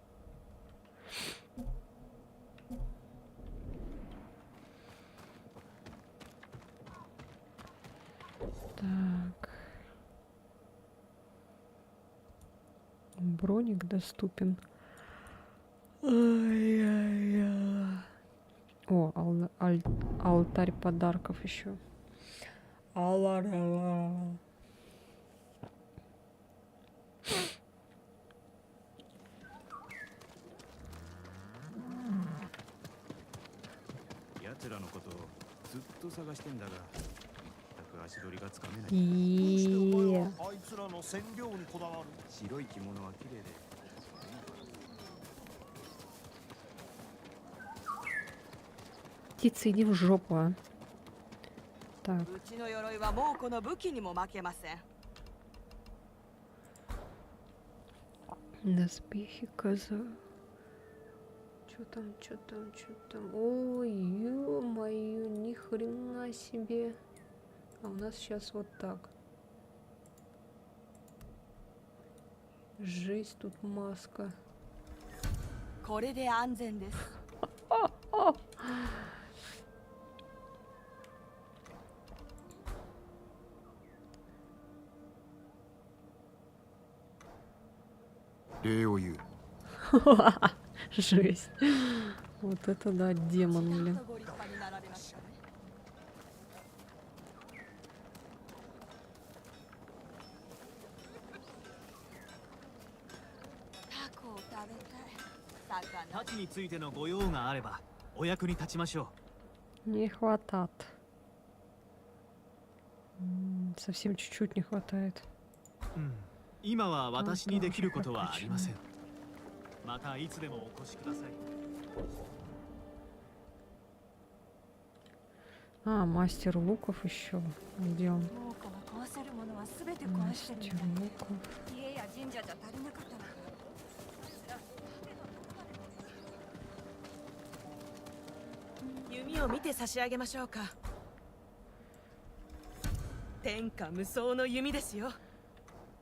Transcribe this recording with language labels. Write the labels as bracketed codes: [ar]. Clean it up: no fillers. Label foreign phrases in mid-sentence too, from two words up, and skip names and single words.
[ru] Так. Броник доступен. Ай-яй-яй. О, алтарь подарков еще. Алла-ла-ла. [ja] 奴らのことをずっと探してんだが、全く足取りがつかめない。いや。あいつらの染料にこだわる。白い着物は綺麗で。 [ru] Птица, иди в жопу, а. Так. [ja] うちの鎧は猛虎の武器にも負けません。 [ru] Доспехи коза. Чё там, чё там, чё там? Ой, ё-моё, ни хрена себе. А у нас сейчас вот так. Жесть, тут маска. [ja] これで安全です。礼を言う。 [ru] Жесть. Вот это да, демон, блин. [ja] ご立派になられましたね。タコを食べたい。魚。太刀についてのご用があればお役に立ちましょ [ru] Не хватает. Совсем чуть-чуть не хватает. [ja] う。今は私にできることはありません。またいつでもお越しください。 [ru] А, мастер луков еще. Где он? [ja] 猛虎が壊せるものはすべて壊してるみ [ru] Мастер [ja] たい。 [ru] луков. [ja] 家や神社じゃ足りなかったのか。弓を見て差し上げましょうか。天下無双の弓ですよ。